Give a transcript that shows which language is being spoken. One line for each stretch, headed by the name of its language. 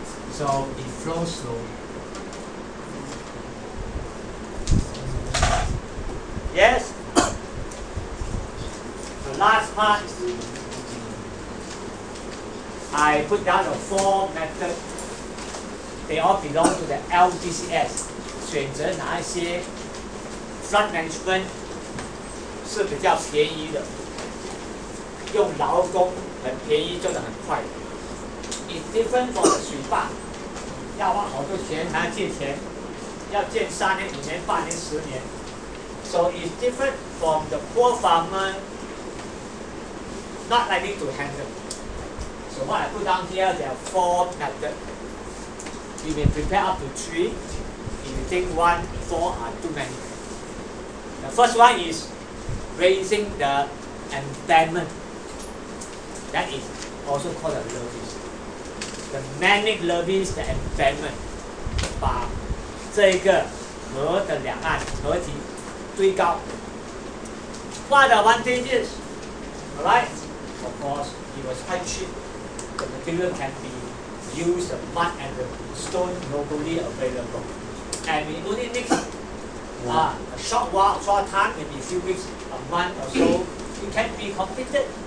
English: So it flows slowly. Yes? The last part, I put down the 4 methods. They all belong to the LGCS.
Chinese: 选择哪一些
English: flood management
Chinese: 是比较便宜的，用劳工很便宜，做得很快的。
English: It's different from the
Chinese: 水坝，要花好多钱还要借钱，要建3年、5年、8年、10年。
English: So it's different from the poor farmer not likely to handle. So what I put down here, there are 4 methods. You may prepare up to 3. If you think 1, 4 are too many. The first one is raising the embankment. That is also called a levees. The manic levees, the embankment.
Chinese: 把这个河的两岸河体堆高。
English: What are the advantages? Alright? Of course, it was quite cheap. The material can be used, the mud and the stone locally available. And we only needs a short while, short time, maybe a few weeks, a month or so, it can be completed.